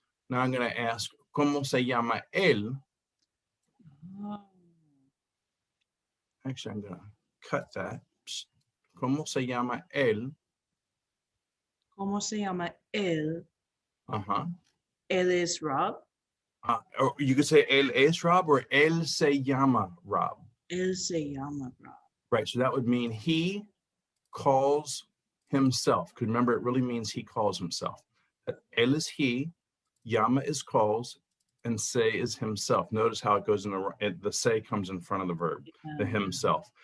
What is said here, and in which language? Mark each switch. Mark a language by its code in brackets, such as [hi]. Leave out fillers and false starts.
[en] Now I'm going to ask [es] cómo se llama él. Oh. [en] Actually, I'm going to cut that. [es] Cómo se llama él. ¿Cómo se llama él? Uh-huh. Él es Rob. [en] Or you could say [es] él es Rob [en] or [es] él se llama Rob. Él se llama Rob. [en] Right, so that would mean he calls himself. Because remember, it really means he calls himself. Él is he, llama is calls, and se is himself. Notice how it goes in the se comes in front of the verb, the himself.